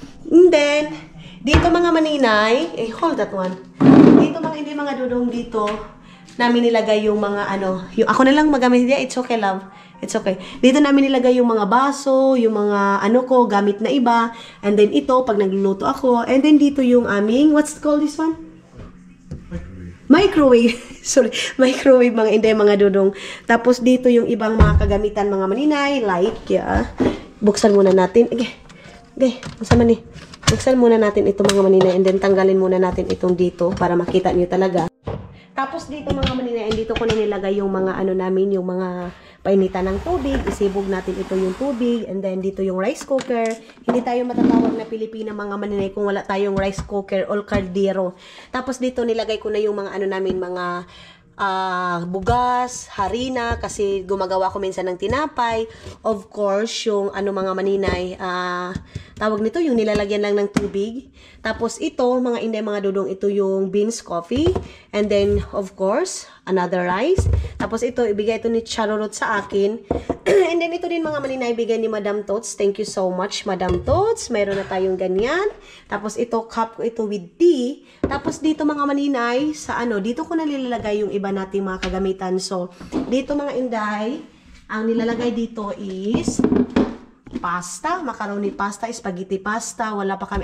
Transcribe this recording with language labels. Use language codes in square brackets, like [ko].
[tl] And then, dito mga maninay, [en] hold that one. [tl] Dito mga Dudong dito, namin nilagay yung mga yung ako na lang magamit niya. [en] It's okay, love. It's okay. [tl] Dito namin nilagay yung mga baso, yung mga gamit na iba. And then ito, pag nagluluto ako. [en] And then [tl] dito yung aming, [en] what's called this one? Microwave. Sorry, microwave, mga inday, mga Dudong. [tl] Tapos dito yung ibang mga kagamitan, mga maninay, like, buksan muna natin. Masama ni. Buksan muna natin itong mga maninay. And then tanggalin muna natin itong dito para makita niyo talaga. Tapos dito mga maninay, dito ko na nilagay yung mga ano namin, yung mga painitan ng tubig. Isibog natin ito yung tubig. And then dito yung rice cooker. Hindi tayo matatawag na Pilipina mga maninay kung wala tayong rice cooker or caldero. Tapos dito nilagay ko na yung mga ano namin, mga bugas, harina, kasi gumagawa ko minsan ng tinapay. Of course, yung ano mga maninay, tawag nito, yung nilalagyan lang ng tubig. Tapos ito, mga inday, mga dudong, ito yung beans coffee. [en] And then, of course, another rice. [tl] Tapos ito, ibigay ito ni Charorot sa akin. And then ito din mga maninay, bigay ni Madam Tots. [en] Thank you so much, [tl] Madam Tots. Mayroon na tayong ganyan. Tapos ito, cup ko ito with tea. Tapos dito mga maninay, sa ano, dito ko na nilalagay yung iba nating mga kagamitan. So, dito mga inday, ang nilalagay dito is pasta, macaroni pasta, spaghetti pasta, wala pa kami.